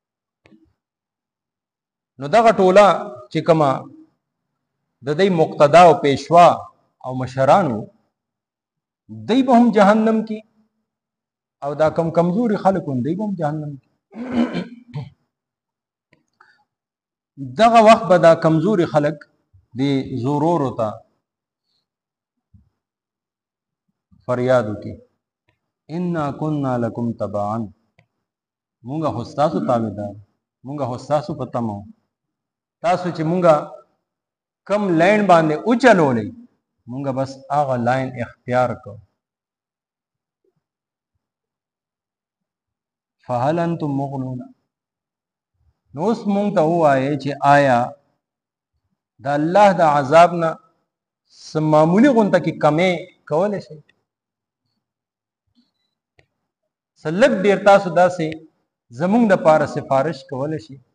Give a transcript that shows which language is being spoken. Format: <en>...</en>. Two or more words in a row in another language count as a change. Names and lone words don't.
<ps>نو دغه ټوله چې کومه د دوی مقتدا او پیشوا او مشران وو دوی به هم جهنم کې او دا کم کمزوري خلک هم دوی به هم جهنم کې. دغه وخت به دا کمزوري خلک د زورورو ته فریاد وکړي</ps> <ar>انا كنا لکم تبعا</ar> <ps>مونږه خو ستاسو تابعدار مونږه خو ستاسو په تمه تاسو چې مونږه کم لین باندې وچلولئ مونږه بس هغه لاین اختیار کو.</ps> <ar>فهل انتم مغنون</ar> <ps>نو اوس مونږ ته ووایئ چې آیا د الله د عذاب نه څه معمولي غونته کې کمې کولی شئ؟ څه لږ ډېر تاسو داسې زمونږ دپاره سفارش کولی شي؟</ps>